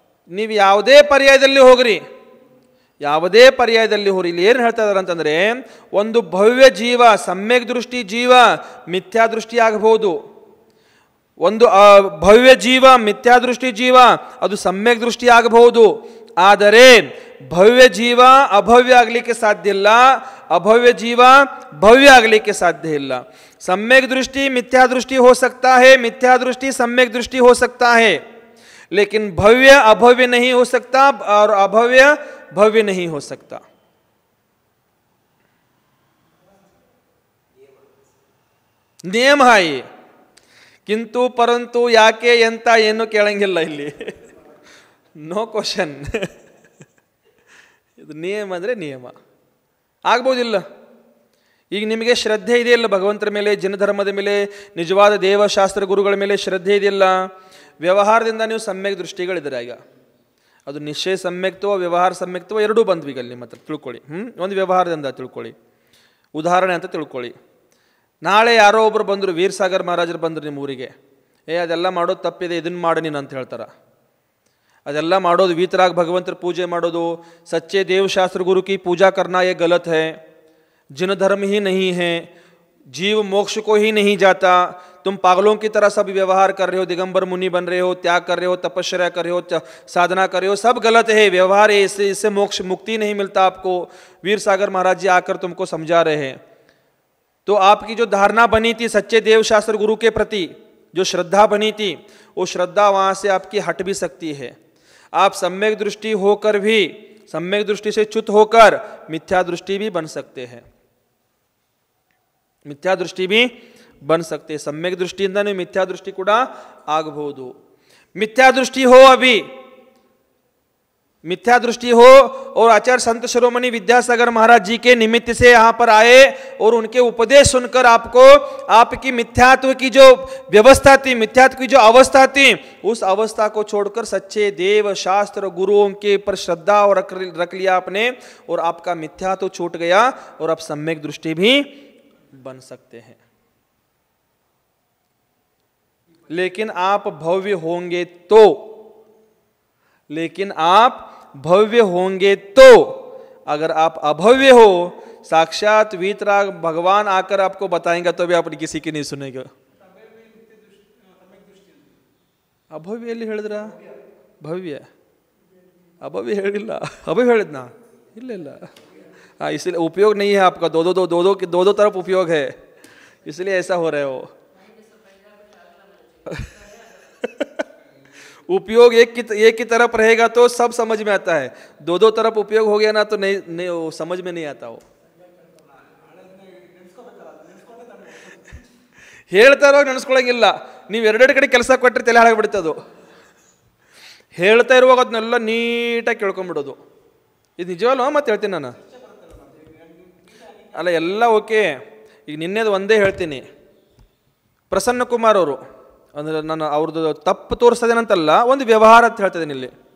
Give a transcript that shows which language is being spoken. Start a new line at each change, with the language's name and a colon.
Kannada: ನೀವು ಯಾವುದೇ ಪರ್ಯಾಯದಲ್ಲಿ ಹೋಗ್ರಿ, ಯಾವುದೇ ಪರ್ಯಾಯದಲ್ಲಿ ಹೋಗ್ರಿ, ಇಲ್ಲಿ ಏನು ಹೇಳ್ತಾ ಇದ್ದಾರೆ ಅಂತಂದರೆ, ಒಂದು ಭವ್ಯ ಜೀವ ಸಮ್ಯಕ್ ದೃಷ್ಟಿ ಜೀವ ಮಿಥ್ಯಾದೃಷ್ಟಿ ಆಗಬಹುದು, ಒಂದು ಭವ್ಯ ಜೀವ ಮಿಥ್ಯಾದೃಷ್ಟಿ ಜೀವ ಅದು ಸಮ್ಯಕ್ ದೃಷ್ಟಿ ಆಗಬಹುದು. ಆದರೆ ಭವ್ಯ ಜೀವ ಅಭವ್ಯ ಆಗಲಿಕ್ಕೆ ಸಾಧ್ಯ ಇಲ್ಲ, ಅಭವ್ಯ ಜೀವ ಭವ್ಯ ಆಗಲಿಕ್ಕೆ ಸಾಧ್ಯ ಇಲ್ಲ.
Hindi: सम्यक दृष्टि मिथ्या दृष्टि हो सकता है, मिथ्या दृष्टि सम्यक दृष्टि हो सकता है, लेकिन भव्य अभव्य नहीं हो सकता और अभव्य भव्य नहीं हो सकता. नियम है ये. किंतु परंतु याके
Kannada: ಎಂತ ಏನು ಕೇಳಂಗಿಲ್ಲ ಇಲ್ಲಿ.
English: No question.
Kannada: ಇದು ನಿಯಮ ಅಂದರೆ ನಿಯಮ ಆಗ್ಬೋದಿಲ್ಲ. ಈಗ ನಿಮಗೆ ಶ್ರದ್ಧೆ ಇದೆಯಲ್ಲ ಭಗವಂತರ ಮೇಲೆ, ಜನಧರ್ಮದ ಮೇಲೆ, ನಿಜವಾದ ದೇವಶಾಸ್ತ್ರ ಗುರುಗಳ ಮೇಲೆ ಶ್ರದ್ಧೆ ಇದೆಯಲ್ಲ, ವ್ಯವಹಾರದಿಂದ ನೀವು ಸಮ್ಯಕ್ ದೃಷ್ಟಿಗಳಿದ್ದೀರ. ಈಗ ಅದು ನಿಶ್ಚಯ ಸಮ್ಯಕ್ತವ ವ್ಯವಹಾರ ಸಮ್ಯಕ್ತವ ಎರಡೂ ಬಂದ್ವಿ ಈಗ ನಿಮ್ಮ ಹತ್ರ ತಿಳ್ಕೊಳ್ಳಿ. ಒಂದು ವ್ಯವಹಾರದಿಂದ ತಿಳ್ಕೊಳ್ಳಿ, ಉದಾಹರಣೆ ಅಂತ ತಿಳ್ಕೊಳ್ಳಿ. ನಾಳೆ ಯಾರೋ ಒಬ್ಬರು ಬಂದರು, ವೀರಸಾಗರ್ ಮಹಾರಾಜರು ಬಂದರು ನಿಮ್ಮ ಊರಿಗೆ. ಅದೆಲ್ಲ ಮಾಡೋದು ತಪ್ಪಿದೆ, ಇದನ್ನು ಮಾಡು ನೀನು ಅಂತ ಹೇಳ್ತಾರೆ. ಅದೆಲ್ಲ ಮಾಡೋದು
Hindi: वीतराग भगवंतर पूजे ಮಾಡೋದು, सच्चे देवशास्त्र गुरु की पूजा करना ये गलत है, जिन धर्म ही नहीं है, जीव मोक्ष को ही नहीं जाता, तुम पागलों की तरह सब व्यवहार कर रहे हो, दिगंबर मुनि बन रहे हो, त्याग कर रहे हो, तपस्या कर रहे हो, साधना कर रहे हो, सब गलत है व्यवहार है, इससे मोक्ष मुक्ति नहीं मिलता आपको. वीरसागर महाराज जी आकर तुमको समझा रहे हैं. तो आपकी जो धारणा बनी थी सच्चे देवशास्त्र गुरु के प्रति, जो श्रद्धा बनी थी, वो श्रद्धा वहाँ से आपकी हट भी सकती है. आप सम्यक दृष्टि होकर भी, सम्यक दृष्टि से च्युत होकर मिथ्या दृष्टि भी बन सकते हैं, मिथ्या दृष्टि भी बन सकते हैं.
Kannada: सम्यक दृष्टिಯಿಂದ ನೀವು ಮಿಥ್ಯಾ ದೃಷ್ಟಿ ಕೂಡ ಆಗಬಹುದು.
Hindi: मिथ्या दृष्टि हो, अभी मिथ्या दृष्टि हो और आचार्य संत शिरोमणि विद्यासागर महाराज जी के निमित्त से यहाँ पर आए और उनके उपदेश सुनकर आपको आपकी मिथ्यात्व की जो व्यवस्था थी, मिथ्यात्व की जो अवस्था थी, उस अवस्था को छोड़कर सच्चे देव शास्त्र गुरुओं के पर श्रद्धा और रख लिया आपने, और आपका मिथ्यात्व छूट गया और आप सम्यक दृष्टि भी बन सकते हैं. लेकिन आप भव्य होंगे तो, लेकिन आप भव्य होंगे तो, अगर आप अभव्य हो, साक्षात वीतराग भगवान आकर आपको बताएंगे तो भी आप किसी की नहीं सुनेंगे.
Kannada: अभव्य ಎಲ್ಲಿ ಹೇಳಿದ್ರ? ಭವ್ಯ अभव्य ಹೇಳಿಲ್ಲ. अभव्य ಹೇಳಿದ್ನಾ? ಇಲ್ಲ ಇಲ್ಲ.
Hindi: इसलिए उपयोग नहीं है आपका, दो दो तरफ उपयोग है, इसलिए ऐसा हो रहे हो. उपयोग एक की तरफ रहेगा तो सब समझ में आता है, दो दो तरफ उपयोग हो गया ना तो नहीं वो समझ में नहीं आता वो.
Kannada: ಹೇಳ್ತಾ ಇರುವಾಗ ನೆನೆಸ್ಕೊಳಂಗಿಲ್ಲ, ನೀವು ಎರಡೆರಡು ಕಡೆ ಕೆಲಸ ಕೊಟ್ಟರೆ ತಲೆ ಹಾಳಾಗ್ಬಿಡ್ತದು. ಹೇಳ್ತಾ ಇರುವಾಗ ಅದನ್ನೆಲ್ಲ ನೀಟಾಗಿ ಕೇಳ್ಕೊಂಡ್ಬಿಡೋದು. ಇದು ನಿಜವಲ್ಲ ಮತ್ತೆ ಹೇಳ್ತೀನಿ ನಾನು. ಅಲ್ಲ ಎಲ್ಲ ಓಕೆ. ಈಗ ನಿನ್ನೆದು ಒಂದೇ ಹೇಳ್ತೀನಿ. ಪ್ರಸನ್ನ ಕುಮಾರ್ ಅವರು ಅಂದರೆ ನಾನು ಅವ್ರದ್ದು ತಪ್ಪು ತೋರಿಸ್ತದೇನಂತಲ್ಲ, ಒಂದು ವ್ಯವಹಾರ ಅಂತ ಹೇಳ್ತಿದ್ದೀನಿ ಇಲ್ಲಿ.